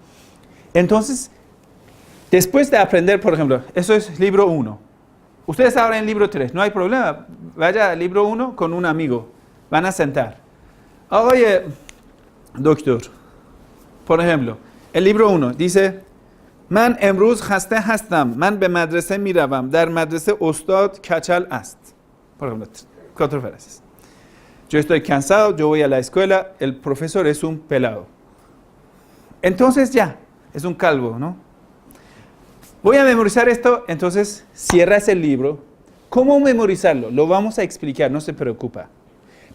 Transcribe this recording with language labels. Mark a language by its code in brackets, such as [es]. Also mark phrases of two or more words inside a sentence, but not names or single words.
[es] Entonces, después de aprender, por ejemplo, eso es libro 1. Ustedes ahora en libro 3, no hay problema. Vaya al libro 1 con un amigo. Van a sentar. Oye, doctor, por ejemplo, el libro 1 dice, [fa] من امروز خسته هستم، من به مدرسه می‌روم، در مدرسه استاد کچل است. [es] Por ejemplo, 4 frases. Yo estoy cansado, yo voy a la escuela, el profesor es un pelado. Entonces ya, es un calvo, ¿no? Voy a memorizar esto, entonces cierras el libro. ¿Cómo memorizarlo? Lo vamos a explicar, no se preocupa.